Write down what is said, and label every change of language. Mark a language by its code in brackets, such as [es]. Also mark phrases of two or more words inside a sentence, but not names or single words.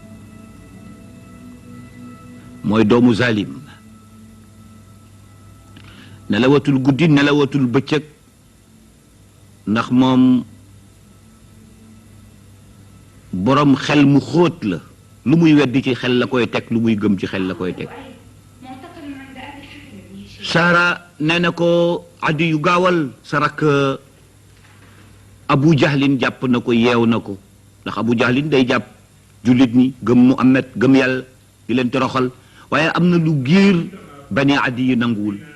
[wo] mooy doomu zalim nelawatul guddi nelawatul bëccëg ndax moom borom xel mu xóot la lu muy weddi ci xel la koy teg lu muy gëm ci xel la koy teg [ar] معتقل عند أبي حاتم بن هشام [wo] Sara nee na ko Adi yu gaawal sa rakk Abu Jahlin jàpp na ko yeew na ko ndax Abu Jahlin day jàpp jullit ñi gëm Muhammad gëm yàlla di leen toroxal waaye am na lu giir bani Adi yu nanguwul